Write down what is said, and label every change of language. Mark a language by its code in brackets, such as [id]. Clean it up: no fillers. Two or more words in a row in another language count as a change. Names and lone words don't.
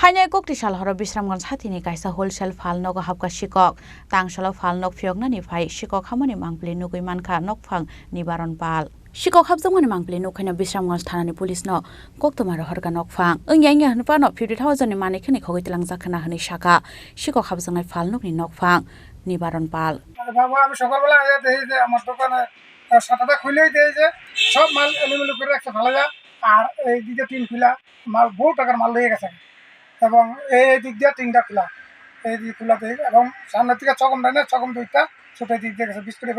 [trp] Hainai kokti salhoro Bisramganj hatini kaisa wholesale falnog hapka sikok tangsalo falnog phioknani phai sikok hamani mangpli nugui mankha nokphang nibaron pal sikok habjangmani mangpli nukhaina Bisramganj thanani police no koktomaro horka nokphang ongyaingya hanpa no 50,000 ni manikhani khogoi tilangjakhana hani saka sikok habjangnai falnokni nokphang nibaron pal [bn] বাবা আমি সকালবেলা দেখি যে আমার দোকানে শাটারটা খুলেই দেয় যে সব মাল এলোমেলো করে রাখছে ভালো যা আর এই দিকে টিন খোলা মাল বহু টাকার মাল লেগে গেছে এবং এই দিক দিয়ে টিনটা খোলা এই দিক খোলাতে এবং সামনের থেকে চকম দেয় না চকম দুইটা ছোটো দিক দিয়ে গেছে বিস্কুটে